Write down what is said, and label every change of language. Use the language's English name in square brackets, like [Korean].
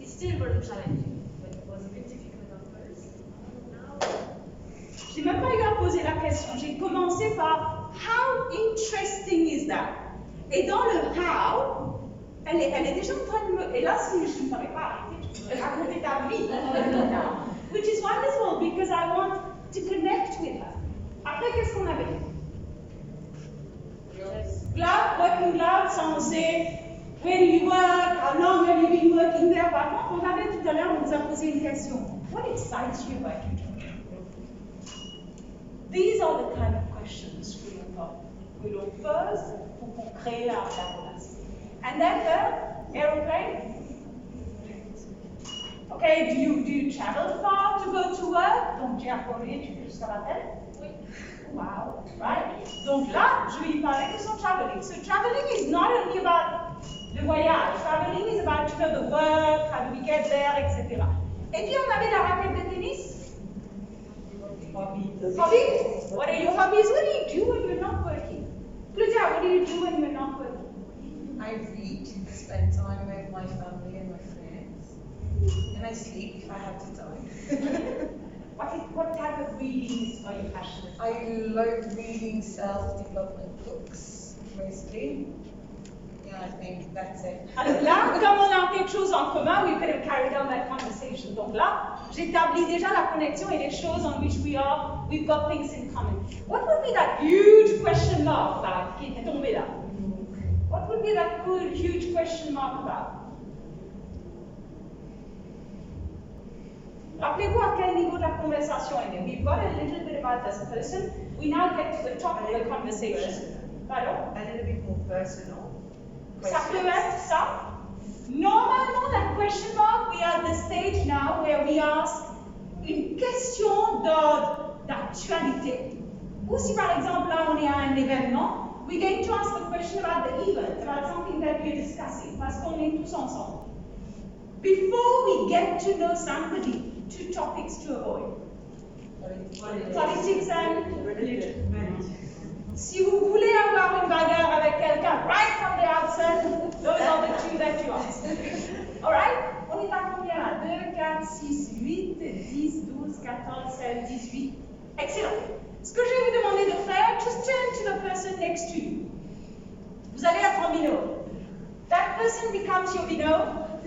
[English] It still very challenging, but it was a bit difficult at first. Now, [French] J'ai même pas eu à poser la question. J'ai commencé par [English] how interesting is that? [French] Et dans le how, elle est déjà en train de me. Et là, si je ne savais pas arrêter, je peux raconter ta vie. [English] Which is wonderful because I want to connect with her. [French] Après, qu'est-ce qu'on avait? [English] Glad, working glad, ça on sait. Where do you work? How long have you been working there? [French] Par contre, on avait tout à l'heure, on nous a posé une question. [English] What excites you about your job? These are the kind of questions we [French] l'on pose pour qu'on crée la relation. [English] And then the aeroplane. Okay, do you travel far to go to work? [French] Donc, tu as volé, tu peux jusqu'à la tête? oui. [English] Wow, right? [French] Donc là, je vais lui parler de son traveling. [English] So traveling is not only about [French] le voyage. [English] Traveling is about, you know, the work, how do we get there, etc. [French] Et puis on avait la raquette de tennis. [English] Hobbies. What are your hobbies? What do you do when you're not working? Claudia, what do you do when you're not working? I read, spend time with my family and my friends, and I sleep if I have the time. What type of reading are you passionate about? I love reading self-development books, mostly. Yeah, I think that's it. [French] Alors là, comme on a quelque chose en commun, [English] we could have carried on that conversation. [French] Donc là, j'établis déjà la connexion et les choses [English] on which we've got things in common. What would be that huge question mark about [French] qui était tombé là? [English] What would be that cool huge question mark about? [French] Rappelez-vous à quel niveau de la conversation elle est. [English] We've got a little bit about this person. We now get to the top of the conversation. [French] Pardon? [English] A little bit more personal. [French] Ça peut être ça. Normalement, la [English] question mark, we are at the stage now where we ask [French] une question d'actualité. Ou si par exemple là on est à un événement, [English] we're going to ask a question about the event, about something that we're discussing, [French] parce qu'on est tous ensemble. [English] Before we get to know somebody, 2 topics to avoid. Politics and religion. [French] Si vous voulez avoir une bagarre avec quelqu'un, [English] right from the outset, those are the 2 that you ask. [French] Alright? On est à combien là? 2, 4, 6, 8, 10, 12, 14, 16, 18. Excellent. Ce que je vais vous demander de faire, [English] just turn to the person next to you. [French] Vous allez être en binôme. [English] That person becomes your binôme.